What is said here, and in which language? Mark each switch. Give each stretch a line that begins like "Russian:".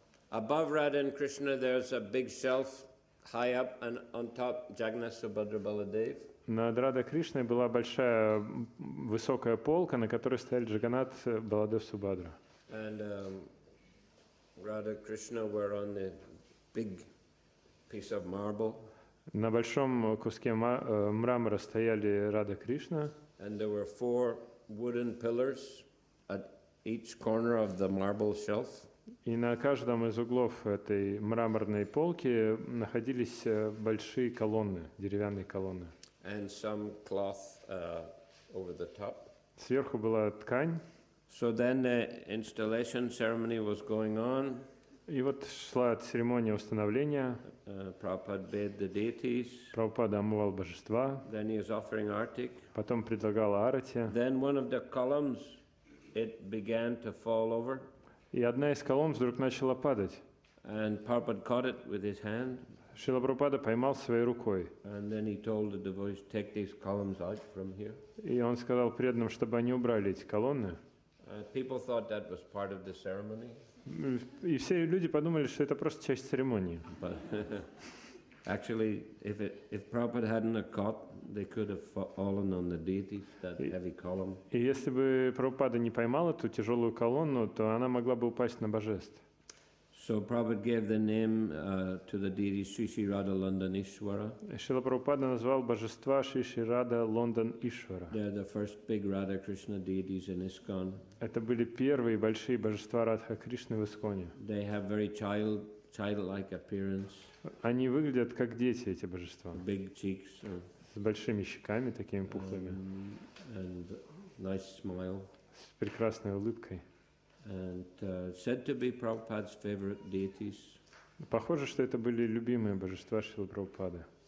English: Above Radha and Krishna there's a big shelf high up, and on top Jagannath, Subhadra, Baladev.
Russian: Над Рада Кришной была большая высокая полка, на которой стояли Джаганнат, Баладев, Субхадра.
English: And Radha Krishna were on the big piece of marble.
Russian: На большом куске мрамора стояли Рада Кришна.
English: And there were 4 wooden pillars at each corner of the marble shelf.
Russian: И на каждом из углов этой мраморной полки находились большие колонны, деревянные колонны.
English: And some cloth over the top.
Russian: Сверху была ткань.
English: So then the installation ceremony was going on.
Russian: И вот шла церемония установления.
English: Prabhupada bathed the deities.
Russian: Прабхупада омывал божества.
English: Then he was offering artik.
Russian: Потом предлагал арати.
English: Then one of the columns, it began to fall over.
Russian: И одна из колонн вдруг начала падать.
English: And Prabhupada caught it with his hand.
Russian: Шрила Прабхупада поймал своей рукой.
English: And then he told the devotees, take these columns out from here.
Russian: И он сказал преданным, чтобы они убрали эти колонны.
English: People thought that was part of the ceremony.
Russian: И все люди подумали, что это просто часть церемонии.
English: But actually, if Prabhupada hadn't caught, they could have fallen on the deities, that heavy column.
Russian: И если бы Прабхупада не поймал эту тяжелую колонну, то она могла бы упасть на божеств.
English: So Prabhupada gave the name to the deities Sri Sri Radha London Ishwara.
Russian: Шрила Прабхупада назвал божества Шри Шри Рада Лондон Ишвара.
English: They're the first big Radha Krishna deities in ISKCON.
Russian: Это были первые большие божества Радха Кришны в Исконе.
English: They have very childlike appearance.
Russian: Они выглядят как дети, эти божества.
English: Big cheeks.
Russian: С большими щеками, такими пухлыми.
English: And nice smile.
Russian: С прекрасной улыбкой.
English: And said to be Prabhupada's favorite deities.
Russian: Похоже, что это были любимые божества Шрилы Прабхупады.